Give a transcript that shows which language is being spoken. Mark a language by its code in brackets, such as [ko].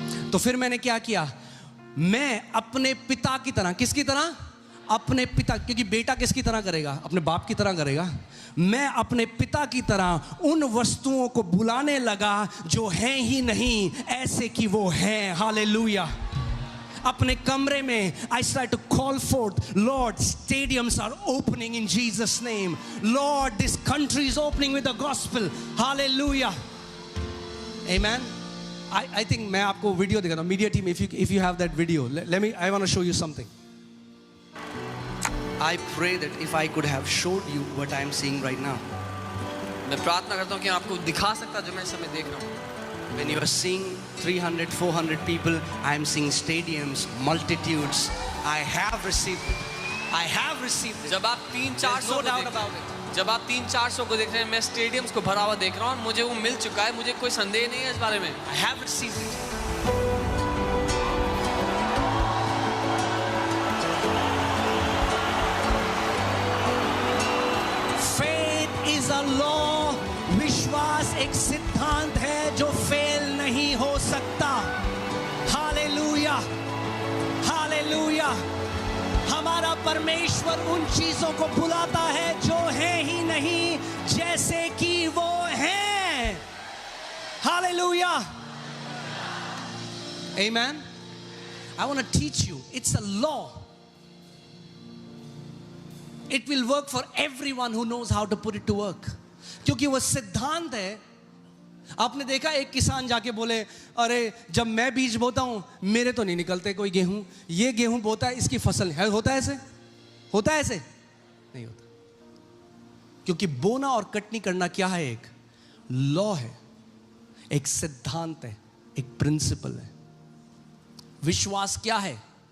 [hi] तो फिर मैंने क्या किया? मैं अपने पिता की तरह, किसकी तरह? अपने पिता, क्योंकि बेटा किसकी तरह करेगा? अपने बाप की तरह करेगा। मैं अपने पिता की तरह उन वस्तुओं को बुलाने लगा जो हैं ही नहीं, ऐसे कि वो हैं। हालेलुया। अपने कमरे में [en] I start to call forth, Lord, stadiums are opening in Jesus' name. Lord, this country is opening with the gospel. Hallelujah. Amen. I think [hi] मैं आपको वीडियो दिखाता हूँ. [en] Media team, if you have that video, I want to show you something. I pray that if I could have showed you what I am seeing right now. [hi] मैं प्रार्थना करता हूँ कि आपको दिखा सकता जो मैं इस समय देख रहा हूँ। [en] When you are seeing 300, 400 people, I am seeing stadiums, multitudes. I have received it. I have received it. [hi] जब आप 300-400 [en] no doubt about it. [hi] जब आप 300-400 को देख रहे हैं, मैं स्टेडियम्स को भरा हुआ देख रहा हूँ, मुझे वो मिल चुका है, मुझे कोई संदेह नहीं है इस बारे में। [en] I have received it. Faith is a law. [hi] विश्वास एक सिद्धांत है जो फेल नहीं हो सकता। Hallelujah, hallelujah. हमारा परमेश्वर उन चीजों को बुलाता है जो है ही नहीं, जैसे कि वो हैं। Hallelujah. [en] Amen. I want to teach you. It's a law. It will work for everyone who knows how to put it to work. [hi] क्योंकि वो सिद्धांत है। आपने देखा एक किसान जाके बोले, अरे जब मैं बीज बोता हूं मेरे तो नहीं निकलते कोई गेहूं, ये गेहूं बोता है इसकी फसल है। होता है ऐसे? होता है ऐसे? नहीं होता। क्योंकि बोना और कटनी करना क्या है? एक लॉ है, एक सिद्धांत है, एक प्रिंसिपल है। विश्वास क्या है?